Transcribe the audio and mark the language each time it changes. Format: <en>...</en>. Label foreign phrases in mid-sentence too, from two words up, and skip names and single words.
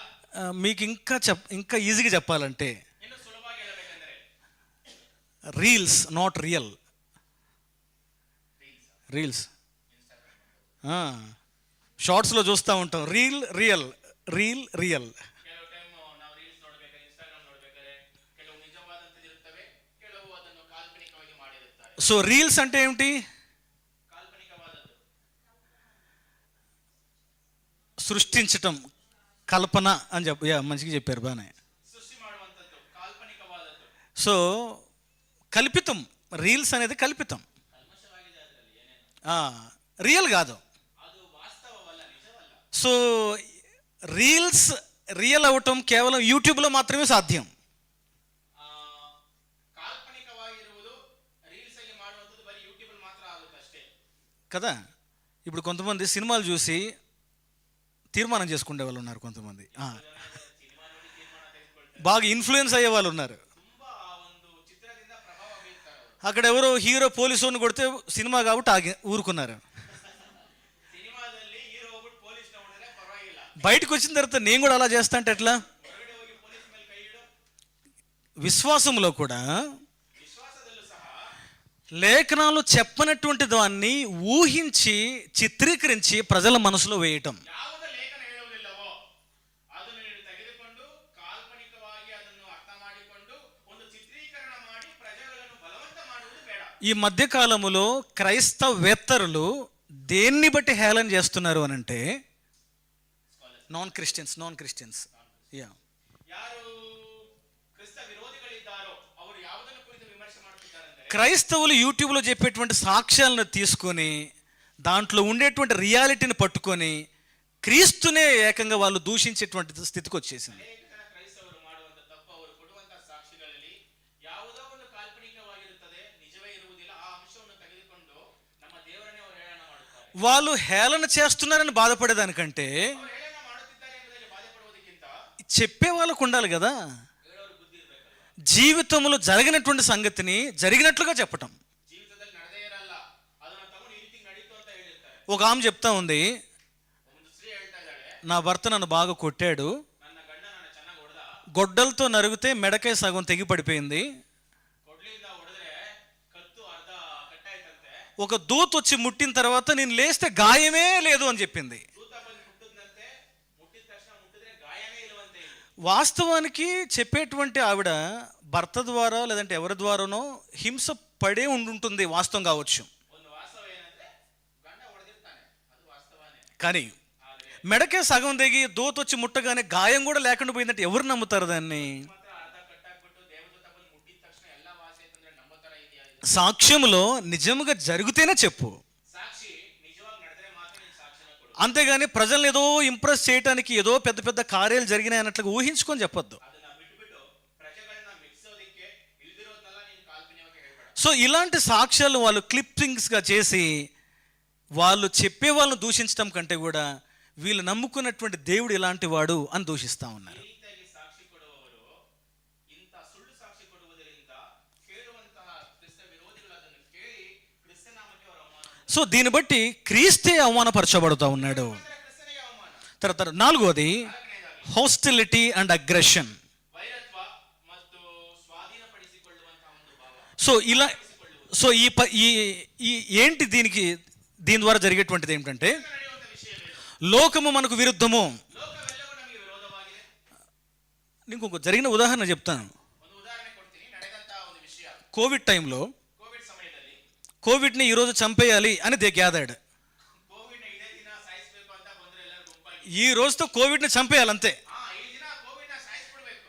<te>మీకు ఇంకా ఈజీగా చెప్పాలంటే</te> <kn>ಇನ್ನು ಸುಲಭವಾಗಿ ಹೇಳಬೇಕೆಂದರೆ</kn> <en>reels not real.</en> <te>రీల్స్ షార్ట్స్లో చూస్తూ ఉంటాం,</te> <en>real real real real.</en> <kn>ಕೆಲವು ಟೈಮ್ ನಾವು ರೀಲ್ಸ್ ನೋಡ್ಬೇಕಾದ್ರೆ, ಇನ್ಸ್ಟಾಗ್ರಾಮ್ ನೋಡ್ಬೇಕಾದ್ರೆ ಕೆಲವು ನಿಜವಾದಂತದ್ದು ಇರುತ್ತವೆ, ಕೆಲವು ಅದನ್ನು ಕಾಲ್ಪನಿಕವಾಗಿ ಮಾಡಿರುತ್ತಾರೆ.</kn> <te>సో రీల్స్ అంటే ఏమిటి?</te> <kn>ಕಾಲ್ಪನಿಕವಾದದ್ದು</kn> <te>సృష్టించటం, కల్పన అని మంచిగా చెప్పారు బాగానే.</te> <kn>ಸೃಷ್ಟಿ ಮಾಡುವಂತದ್ದು ಕಾಲ್ಪನಿಕವಾದದ್ದು.</kn> <te>సో కల్పితం, రీల్స్ అనేది కల్పితం,</te> <kn>ಕಲ್ಮಶವಾಗಿದೆ ಅದರಲ್ಲಿ ಏನೇನು.</kn> <te>రియల్ కాదు.</te> <kn>ಅದು ವಾಸ್ತವವಲ್ಲ, ನಿಜವಲ್ಲ.</kn> <te>సో రీల్స్ రియల్ అవటం కేవలం యూట్యూబ్లో మాత్రమే సాధ్యం.</te> <kn>ಕಾಲ್ಪನಿಕವಾಗಿರುವುದು ರೀಲ್ಸ್ ಆಗಿ ಮಾಡುವಂಥದ್ದು ಬರೀ ಯೂಟ್ಯೂಬ್ ಅಲ್ಲಿ ಮಾತ್ರ ಆಗುತ್ತೆ ಅಷ್ಟೇ</kn> <te>కదా. ఇప్పుడు కొంతమంది సినిమాలు చూసి తీర్మానం చేసుకునే వాళ్ళు ఉన్నారు, కొంతమంది</te> <kn>ಸಿನಿಮಾ ನೋಡಿ ತೀರ್ಮಾನ ತೆಗೆದುಕೊಳ್ತಾರೆ.</kn> <te>బాగా ఇన్ఫ్లుయెన్స్ అయ్యే వాళ్ళు ఉన్నారు.</te> <kn>ತುಂಬಾ ಆ ಒಂದು ಚಿತ್ರದಿಂದ ಪ್ರಭಾವ ಬೀಳ್ತಾರೆ ಅವರು.</kn> <te>అక్కడ ఎవరో హీరో పోలీసుని కొడితే సినిమా కాబట్టి ఊరుకున్నారు.</te> <kn>ಸಿನಿಮಾದಲ್ಲಿ ಹೀರೋ ಹೋಗ್ಬಿಟ್ಟು ಪೊಲೀಸ್ ನೋಡಿದ್ರೆ ಪರವಾಗಿಲ್ಲ,</kn> <te>బయటకు వచ్చిన తర్వాత నేను కూడా అలా చేస్తా అంటే ఎట్లా?</te> <kn>ಹೊರಗಡೆ ಹೋಗಿ ಪೊಲೀಸ್ ಮೇಲೆ ಕೈ ಇಡು.</kn> <te>విశ్వాసంలో కూడా</te> <kn>ವಿಶ್ವಾಸದಲ್ಲೂ ಸಹ</kn> <te>లేఖనాలు చెప్పనటువంటి దాన్ని ఊహించి చిత్రీకరించి ప్రజల మనసులో వేయటం.</te> <kn>ಯಾವುದು ಲೇಖನ ಹೇಳುವುದಿಲ್ಲವೋ ಅದನ್ನು ನೀನು ತೆಗೆದುಕೊಂಡು ಕಾಲ್ಪನಿಕವಾಗಿ ಅದನ್ನು ಅರ್ಥ ಮಾಡಿಕೊಂಡು ಒಂದು ಚಿತ್ರೀಕರಣ ಮಾಡಿ ಪ್ರಜೆಗಳನ್ನು ಬಲವಂತ ಮಾಡುವುದು ಬೇಡ.</kn> <te>ఈ మధ్య కాలములో క్రైస్తవేత్తరులు దేన్ని బట్టి హేళన చేస్తున్నారు అని అంటే</te> <en>non Christians</en> <te>యా.</te> <kn>ಯಾರು ಕ್ರಿಸ್ತ ವಿರೋಧಿಗಳಿದ್ದಾರೋ ಅವರು ಯಾವುದನ್ನು ಕುರಿತು ವಿಮರ್ಶೆ ಮಾಡುತ್ತಿದ್ದಾರೆಂದರೆ,</kn> <te>క్రైస్తవులు యూట్యూబ్లో చెప్పేటువంటి సాక్ష్యాలను తీసుకొని దాంట్లో ఉండేటువంటి రియాలిటీని పట్టుకొని క్రీస్తునే ఏకంగా వాళ్ళు దూషించేటువంటి స్థితికి వచ్చేసింది.</te> <kn>ಅನೇಕ ಜನ ಕ್ರೈಸ್ತವರು ಮಾಡುವಂತ ತಪ್ಪು, ಅವರು ಕೊಡುವಂತಹ ಸಾಕ್ಷಿಗಳಲ್ಲಿ ಯಾವುದೋ ಒಂದು ಕಾಲ್ಪನಿಕವಾಗಿರುತ್ತದೆ, ನಿಜವೇ ಇರುವುದಿಲ್ಲ. ಆ ಅಂಶವನ್ನು ತೆಗೆದುಕೊಂಡು ನಮ್ಮ ದೇವರನ್ನೇ ಅವರು ಹೇಳನ ಮಾಡುತ್ತಾರೆ.</kn> <te>వాళ్ళు హేళన చేస్తున్నారని బాధపడేదానికంటే</te> <kn>ಅವರು ಹೇಳನ ಮಾಡುತ್ತಿದ್ದಾರೆ ಎಂಬುದಕ್ಕೆ ಬಾಧೆಪಡುವುದಕ್ಕಿಂತ</kn> <te>చెప్పే వాళ్ళకు ఉండాలి కదా.</te> <kn>ಹೇಳೋರು ಬುದ್ಧಿ ಇರಬೇಕಲ್ವಾ.</kn> <te>జీవితంలో జరిగినటువంటి సంగతిని జరిగినట్లుగా చెప్పటం.</te> <kn>ಜೀವಿತದಲ್ಲಿ ನಡೆದೇ ಇರಲ್ಲ, ಅದನ್ನ ತಗೊಂಡು ಈ ರೀತಿ ನಡೀತು ಅಂತ ಹೇಳಿರ್ತಾರೆ.</kn> <te>ఒక ఆమె చెప్తా ఉంది,</te> <kn>ಒಂದು ಸ್ತ್ರೀ ಹೇಳ್ತಾ ಇದ್ದಾಳೆ,</kn> <te>నా భర్త నన్ను బాగా కొట్టాడు,</te> <kn>ನನ್ನ ಗಂಡ ನನ್ನ ಚೆನ್ನಾಗಿ ಹೊಡೆದ,</kn> <te>గొడ్డలతో నరిగితే మెడకే సగం తెగి పడిపోయింది,</te> <kn>ಕೊಡ್ಲಿಂದ ಹೊಡೆದ್ರೆ ಕತ್ತು ಅರ್ಧ ಕಟ್ಟಾಯ್ತಂತೆ,</kn> <te>ఒక దూత వచ్చి ముట్టిన తర్వాత నేను లేస్తే గాయమే లేదు అని చెప్పింది.</te> <kn>ದೂತ ಬಂದು ಮುಟ್ಟಿದ್ನಂತೆ, ಮುಟ್ಟಿದ ತಕ್ಷಣ ಮುಟ್ಟಿದ್ರೆ ಗಾಯನೇ ಇಲ್ವಂತೆ.</kn> <te>వాస్తవానికి చెప్పేటువంటి ఆవిడ భర్త ద్వారా లేదంటే ఎవరి ద్వారానో హింస పడే ఉండుంటుంది, వాస్తవం కావచ్చు.</te> <kn>ಒಂದು ವಾಸ್ತವ ಏನಂದ್ರೆ ಗಂಡ ಹೊಡೆದಿರ್ತಾನೆ, ಅದು ವಾಸ್ತವನೇ.</kn> <te>కానీ</te> <kn>ಆದ್ರೆ</kn> <te>మెడకే సగం తెగి దూత వచ్చి ముట్టగానే గాయం కూడా లేకుండా పోయిందంటే ఎవరు నమ్ముతారు దాన్ని?</te> <kn>ಮಾತ್ರ ಅರ್ಧ ಕಟ್ಟಾಕ್ಬಿಟ್ಟು ದೇವದೂತ ಬಂದು ಮುಟ್ಟಿದ ತಕ್ಷಣ ಎಲ್ಲ ವಾಸಿ ಆಯ್ತಂದ್ರೆ ನಂಬೋ ತರ ಇದೆಯಾ ಇದು?</kn> <te>సాక్ష్యంలో నిజంగా జరిగితేనే చెప్పు,</te> <kn>ಸಾಕ್ಷಿ ನಿಜವಾಗಿ ನಡೆದ್ರೆ ಮಾತ್ರ ನೀನು ಸಾಕ್ಷಿನ ಕೊಡು.</kn> <te>అంతేగాని ప్రజల్ని ఏదో ఇంప్రెస్ చేయడానికి ఏదో పెద్ద పెద్ద కార్యాలు జరిగినాయి అన్నట్లుగా ఊహించుకొని చెప్పొద్దు.</te> <kn>ಅದನ್ನ ಬಿಟ್ಬಿಟ್ಟು ಪ್ರಜೆಗಳನ್ನ ಮೆಚ್ಚಿಸೋದಕ್ಕೆ ಇಲ್ದಿರೋದನ್ನೆಲ್ಲ ನೀನು ಕಾಲ್ಪನಿಕವಾಗಿ ಹೇಳ್ಬೇಡ.</kn> <te>సో ఇలాంటి సాక్ష్యాలు వాళ్ళు క్లిప్పింగ్స్గా చేసి వాళ్ళు చెప్పే వాళ్ళని దూషించడం కంటే కూడా వీళ్ళు నమ్ముకున్నటువంటి దేవుడు ఇలాంటి వాడు అని దూషిస్తూ ఉన్నారు.</te> <kn>ಈ ರೀತಿಯಾಗಿ ಸಾಕ್ಷಿ ಕೊಡುವವರು ಇಂಥ ಸುಳ್ಳು ಸಾಕ್ಷಿ ಕೊಡುವುದರಿಂದ ಕೇಳುವಂತಹ ಕ್ರಿಸ್ತ ವಿರೋಧಿಗಳು ಅದನ್ನು ಕೇಳಿ ಕ್ರಿಸ್ತ ನಾಮಕ್ಕೆ ಅವರು ಅವಮಾನ,</kn> <te>సో దీన్ని బట్టి క్రీస్తే అవమానపరచబడుతూ ఉన్నాడు.</te> <kn>ಕ್ರಿಸ್ತನಿಗೆ ಅವಮಾನ.</kn> <te>తర్వాత నాలుగోది</te> <kn>ನಾಲ್ಕನೇದಾಗಿ</kn> <en>hostility and aggression.</en> <kn>ವೈರತ್ವ ಮತ್ತು ಸ್ವಾಧೀನಪಡಿಸಿಕೊಳ್ಳುವಂತಹ ಒಂದು ಭಾವ.</kn> <te>సో ఈ ఏంటి దీని ద్వారా జరిగేటువంటిది ఏమిటంటే,</te> <kn>ನಡೆಯುವಂತ ವಿಷಯವೇನು?</kn> <te>లోకము మనకు విరుద్ధము.</te> <kn>ಲೋಕವೆಲ್ಲವೂ ನಮಗೆ ವಿರೋಧವಾಗಿದೆ.</kn> <te>ఇంకొక జరిగిన ఉదాహరణ చెప్తాను.</te> <kn>ಒಂದು ಉದಾಹರಣೆ ಕೊಡ್ತೀನಿ, ನಡೆದಂತಹ ಒಂದು ವಿಷಯ.</kn> <te>కోవిడ్ టైంలో</te> <kn>ಕೋವಿಡ್ ಸಮಯದಲ್ಲಿ</kn> <te>కోవిడ్ని ఈరోజు చంపేయాలి అని</te> <en>they gathered.</en> <kn>ಕೋವಿಡ್ ಇದೇ ದಿನ ಸಾಯಿಸಬೇಕು ಅಂತ ಬಂದ್ರೆ ಎಲ್ಲರೂ ಗುಂಪಾಗಿ,</kn> <te>ఈ రోజుతో కోవిడ్ని చంపేయాలంతే.</te> <kn>ಈ ದಿನ ಕೋವಿಡ್ ನ ಸಾಯಿಸ್ಬಿಡ್ಬೇಕು.</kn>